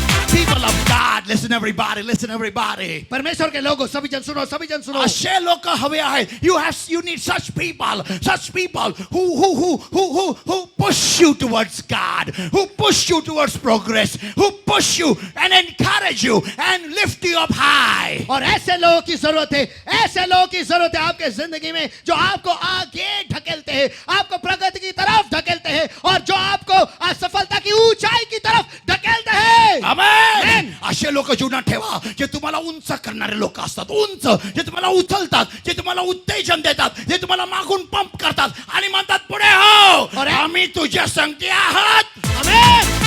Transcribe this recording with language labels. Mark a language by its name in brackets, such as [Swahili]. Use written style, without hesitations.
[English] People of God, listen everybody, listen everybody. [Hindi] परमेश्वर के लोगों, सभी जन सुनो, सभी जन सुनो। [Marathi] असे लोक हवे आहेत. [English] You need such people who push you towards God, who push you towards progress, who push you and encourage you and lift you up high. [Hindi] और ऐसे लोगों की जरूरत है, ऐसे लोगों की जरूरत है आपके जिंदगी में जो आपको आगे ढकेलते हैं, आपको प्रगति की तरफ ढकेलते हैं और जो आपको असफलता की ऊंचाई की तरफ ढकेलते हैं। [Marathi] आमेन. असे लोक जीवनात ठेवा जे तुम्हाला उंच करणारे लोक असतात. उंच, जे तुम्हाला उचलतात, जे तुम्हाला उत्तेजन देतात, जे तुम्हाला मागून पंप करतात आणि म्हणतात पुढे हो, आम्ही तुझ्या संगती आहात. [Hindi] आमीन।